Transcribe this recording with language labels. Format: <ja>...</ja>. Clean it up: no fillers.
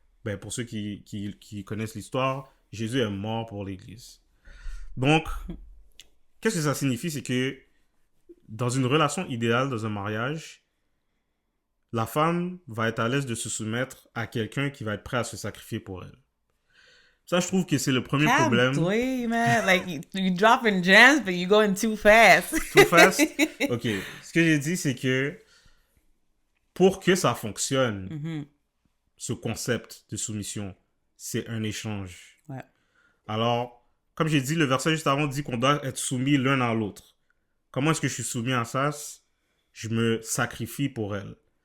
<fr>Ben, pour ceux qui connaissent l'histoire, Jésus est mort pour l'Église. Donc, qu'est-ce que ça signifie? C'est que dans une relation idéale, dans un mariage, la femme va être à l'aise de se soumettre à quelqu'un qui va être prêt à se sacrifier pour elle. Ça, je trouve que c'est le premier problème. Calme-toi, man.</fr> <en>Like, you dropping gems, but you going too fast. Too fast? Ok.</en> <fr>Ce que j'ai dit, c'est que pour que ça fonctionne, ce concept de soumission, c'est un échange. Ouais. Alors, comme j'ai dit, le verset juste avant dit qu'on doit être soumis l'un à l'autre. Comment est-ce que je suis soumis à ça? Je me sacrifie pour elle.</fr>